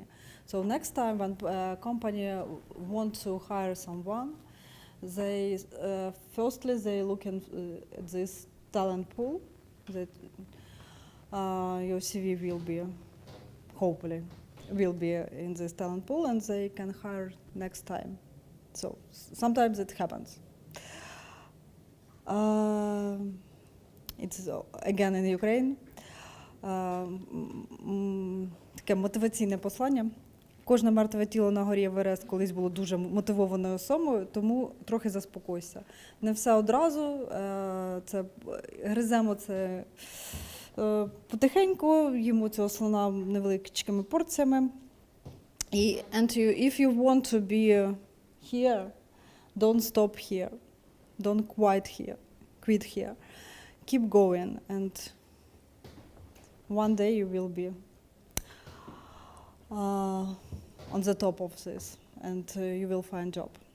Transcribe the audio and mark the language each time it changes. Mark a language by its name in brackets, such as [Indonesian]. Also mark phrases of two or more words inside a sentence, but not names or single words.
[English] So next time when a company want to hire someone, they firstly they look at this talent pool, that your CV will be, hopefully, will be in this talent pool, and they can hire next time. So sometimes it happens. It's again in Ukraine. [Ukrainian] Таке мотиваційне послання. Кожне мертве тіло на горі Еверест колись було дуже мотивованою особою, тому трохи заспокойся. Не все одразу, це гриземо це потихеньку, їмо цього слона невеличкими порціями. [English] And if you want to be here, don't stop here, don't quit here. Keep going, and one day you will be on the top of this, and you will find job.